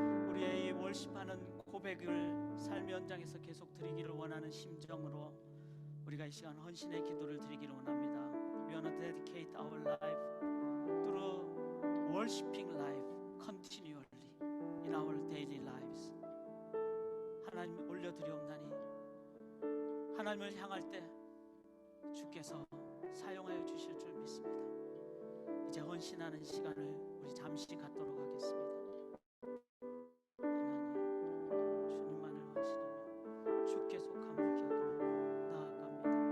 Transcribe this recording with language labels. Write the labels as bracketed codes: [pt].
[ko] 우리의 이 월십하는 고백을 삶의 현장에서 계속 드리기를 원하는 심정으로 우리가 이 시간 헌신의 기도를 드리기를 원합니다. [en] We want to dedicate our life through worshiping life continually in our daily lives. [ko] 하나님 올려드리옵나니 하나님을 향할 때 주께서 사용하여 주실 줄 믿습니다. 이제 헌신하는 시간을 우리 잠시 갖도록 하겠습니다. 하나님, 주님만을 헌신하며 주께 속함을 기억하며 나아갑니다.